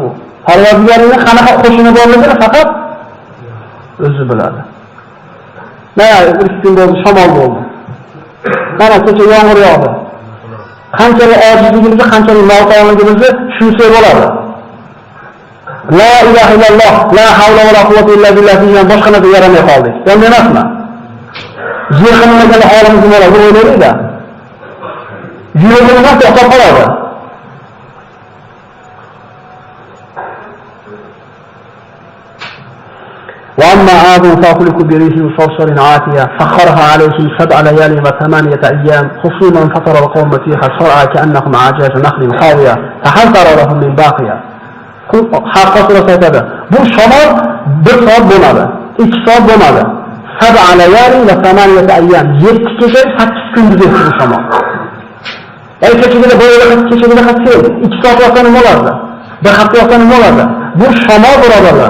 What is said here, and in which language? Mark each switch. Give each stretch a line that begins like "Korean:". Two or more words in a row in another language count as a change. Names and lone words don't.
Uzbek: Parvardigoringning qanaqa qo'shini borligini faqat o'zi biladi. Mana bir kun bo'ldi, shamol bo'ldi. Mana kecha yomg'ir yog'di. Qanchalik ojizligimizni, qanchalik noto'g'riligimizni tushunsa bo'ladi.
Arabic: لا إله إلا الله لا حول ولا قوة إلا بالله degan boshqa narsa yaramay qoldik. Endi emasmi?
Uzbek: Yig'ilmagan holimiz nima bo'ladi o'ylaydi. Yuragimiz to'xtab qoladi.
Arabic: وأما عاد فأهلكوا بريح صرصر عاتية سخرها عليهم 7 ليال و8 أيام حصوما فترى القوم فيها صرعى كأنهم أعجاز نخل خاوية فهل ترى لهم من باقية.
Uzbek: Haqqa surasi aytadi. Bu shamol 1 soat bo'lmadi, 2 soat bo'lmadi.
Arabic: 7 ليال و8 أيام,
Uzbek: 7 kecha 8 kunduz o'tdi bu shamol. Kechagina bo'yida kechagina qattiq 2 soat vaqtdan nima bo'ladi? Bir hafta vaqtdan nima bo'ladi? Bu shamol birodarlar.